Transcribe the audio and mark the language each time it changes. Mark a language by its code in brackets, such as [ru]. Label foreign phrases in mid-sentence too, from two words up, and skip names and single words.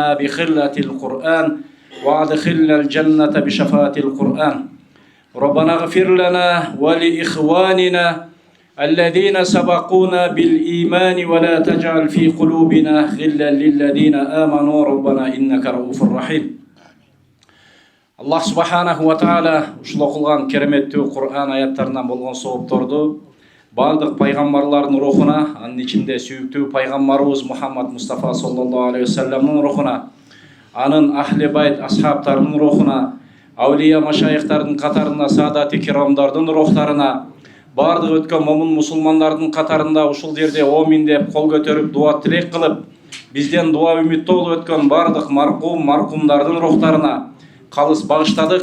[ar] بخلة القرآن وأدخلنا الجنة بشفاعة القرآن ربنا اغفر لنا ولإخواننا الذين سبقونا بالإيمان ولا تجعل في قلوبنا غلا للذين آمنوا ربنا إنك رؤوف رحيم الله سبحانه و تعالى [ky] ушул окулган кереметтүү Кур'ан аяттарынан болгон соопторду бардык пайгамбарлардын рухуна, анын ичинде сүйүктүү пайгамбарыбыз Мухаммад Мустафа [ar] صلى الله عليه وسلم [ky] рухуна, анын [ar] أهل البيت [ky] асхабтарынын рухуна, аулия машайыктардын катарына саадати кирамдардын рухтарына, бардык өткөн момун мусулмандардын катарында ушул жерде омин деп кол көтөрүп дуа тилек кылып, бизден дуа үмүттө болуп өткөн бардык маркумдардын рухтарына калыс багыштадык.